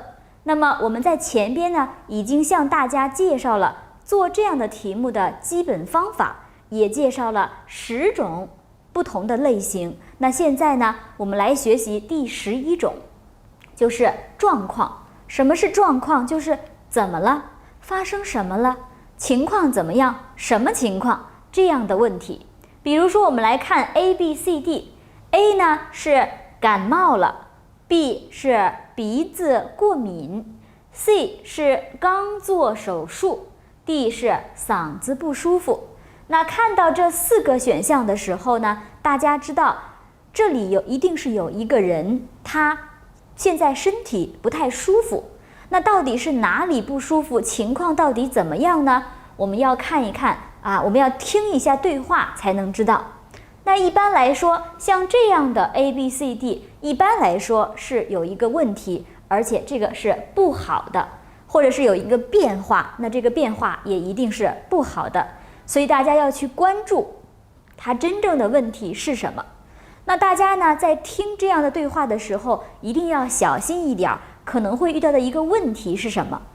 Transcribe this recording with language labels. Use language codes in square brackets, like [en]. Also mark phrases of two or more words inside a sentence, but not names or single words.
[zh] 那麼我們在前邊呢，已經向大家介紹了做這樣的題目的基本方法，也介紹了10種不同的類型。那現在呢，我們來學習第11種，就是狀況。什麼是狀況？就是怎麼了？發生什麼了？情況怎麼樣？什麼情況？這樣的問題。比如說，我們來看 A、B、C、D。A 呢是感冒了 ，B 是鼻子過敏 ，C 是剛做手術。D 是嗓子不舒服。那看到這4個選項的時候呢，大家知道這裡一定是有一個人，他現在身體不太舒服。那到底是哪裡不舒服？情況到底怎麼樣呢？我們要看一看啊，我們要聽一下對話才能知道。那一般來說，像这樣的 A、B、C、D， 一般來說是有一個問題，而且這個是不好的。或者是有一個變化，那這個變化也一定是不好的，所以大家要去關注它真正的問題是什麼。那大家呢，在聽這樣的對話的時候，一定要小心一點，可能會遇到的一個問題是什麼？